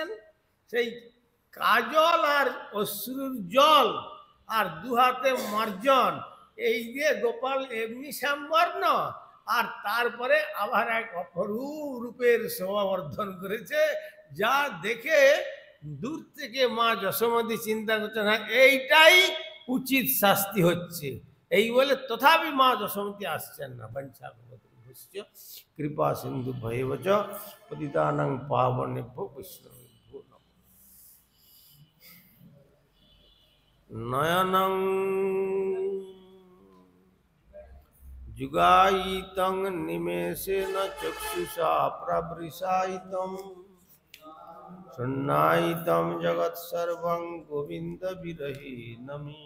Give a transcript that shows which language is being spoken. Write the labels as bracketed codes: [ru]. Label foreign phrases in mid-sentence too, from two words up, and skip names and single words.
[bn] সেই কাজল আর অশ্রুর জল আর দুহাতে মার্জন, এই দিয়ে গোপাল এমনি শ্যামবর্ণ, আর তারপরে আবার এক অপরূপ রূপের শোভাবর্ধন করেছে, যা দেখে দূর থেকে মা যশোমতী চিন্তা করছেন, হ্যাঁ এইটাই উচিত শাস্তি হচ্ছে। এই বলে তথাপি মা যশোমতী আসছেন না। [sa] বঞ্চাকল্পতরুভ্যশ্চ কৃপা সিন্ধু ভৈবচ পতিতানাং পাবনেভ্যো বৈষ্ণবেভ্যো নমঃ। নয়নং যুগায়িতং নিমেষেন চক্ষুষা প্রবৃষায়িতং শূন্যায়িতং জগৎসর্বং গোবিন্দ বিরহি নমি।